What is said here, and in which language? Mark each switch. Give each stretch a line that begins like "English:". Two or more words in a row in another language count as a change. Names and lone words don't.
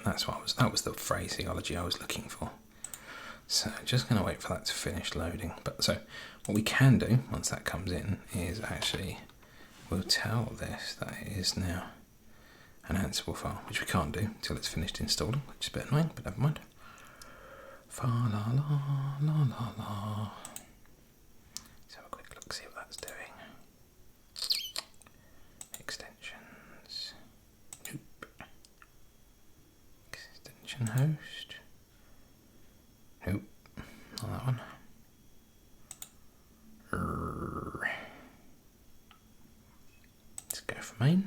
English: That was the phraseology I was looking for. So just going to wait for that to finish loading. But so what we can do once that comes in is actually we'll tell this that it is now an Ansible file, which we can't do until it's finished installing, which is a bit annoying, but never mind. Fa la la la la la. Let's have a quick look, see what that's doing. Extensions. Nope. Extension host. Nope. Not that one. Let's go for main.